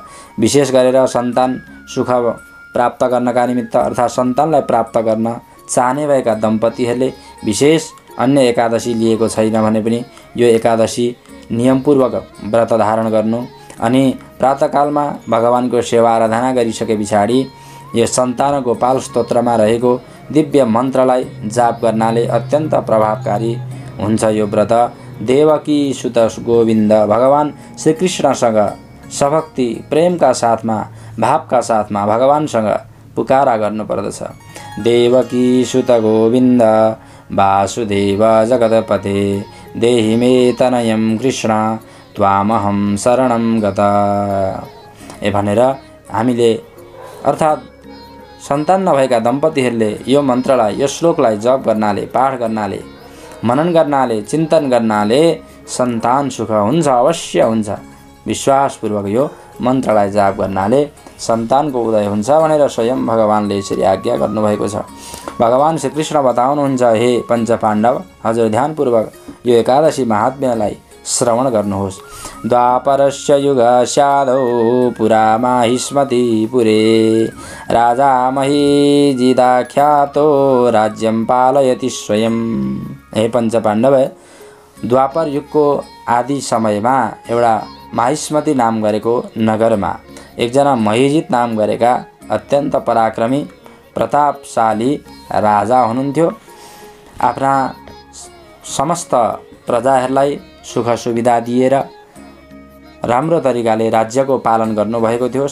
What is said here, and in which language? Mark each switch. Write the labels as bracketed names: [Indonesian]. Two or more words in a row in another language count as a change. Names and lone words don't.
[Nepali] विशेष गरेर सन्तान सुख प्राप्त गर्नका निमित्त अर्थात् सन्तानलाई प्राप्त गर्न चाहने भएका दम्पतिहरूले विशेष अन्य एकादशी लिएको छैन भने पनि यो एकादशी नियमपूर्वक व्रत धारण गर्नु अनि प्रातःकालमा भगवानको सेवा आराधना गरिसके पछाडि यो सन्तान गोपाल स्तोत्रमा रहेको दिव्य मन्त्रलाई जाप गर्नाले अत्यन्त प्रभावकारी हुन्छ। यो व्रत देवकी सुत गोविन्द भगवान श्रीकृष्णसँग सभक्ति प्रेमका साथमा भावका साथमा भगवानसँग पुकारा गर्नुपर्दछ। [Sanskrit] देवकी सुत गोविन्द वासुदेव जगतपते देहि मे तनयं कृष्ण त्वामहं शरणं गता [Nepali] भनेर हामीले अर्थात् सन्तान नभएका दम्पतिहरूले यो मन्त्रलाई, यो श्लोकलाई जप गर्नाले, पाठ गर्नाले, मनन गर्नाले, चिन्तन गर्नाले सन्तान सुख हुन्छ, अवश्य हुन्छ। विश्वासपूर्वक यो मन्त्रलाई जाप गर्नाले सन्तानको उदय हुन्छ भनेर स्वयं भगवानले यसरी आज्ञा गर्नुभएको छ। भगवान श्रीकृष्ण बताउनुहुन्छ, हे पञ्चपाण्डव, हजुर ध्यानपूर्वक यो एकादशी महात्म्यलाई श्रवण गर्नुहोस्। [Sanskrit] द्वापरस्य युगस्यादौ पुरा माहिष्मतिपुरे राजा महीजिदाख्यातो राज्यं पालयति स्वयं। [Nepali] हे पञ्चपाण्डव, द्वापर युगको आदि समयमा एउटा माहिष्मति नाम गरेको नगरमा एकजना महीजित नाम गरेका अत्यन्त पराक्रमी प्रतापशाली राजा हुनुहुन्थ्यो। आफ्ना समस्त प्रजाहरूलाई सुख सुविधा दिएर राम्रो तरिकाले राज्यको पालन गर्नुभएको थियो।